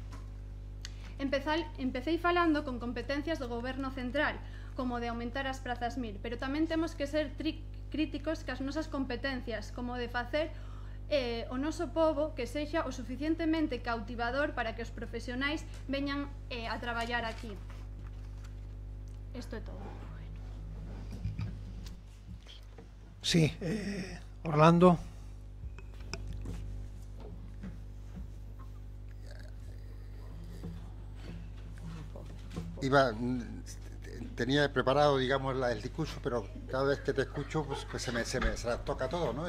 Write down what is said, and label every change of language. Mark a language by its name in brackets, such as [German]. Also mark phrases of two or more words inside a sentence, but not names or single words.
[Galician] Empecei falando con competencias do goberno central, como de aumentar as prazas 1000, pero tamén temos que ser críticos cas nosas competencias, como de facer o noso pobo que sexa o suficientemente cautivador para que os profesionais veñan a traballar aquí. Isto é todo. [Spanish] Sí, Orlando. Tenía preparado, digamos, el discurso, pero cada vez que te escucho, pues se me toca todo, ¿no?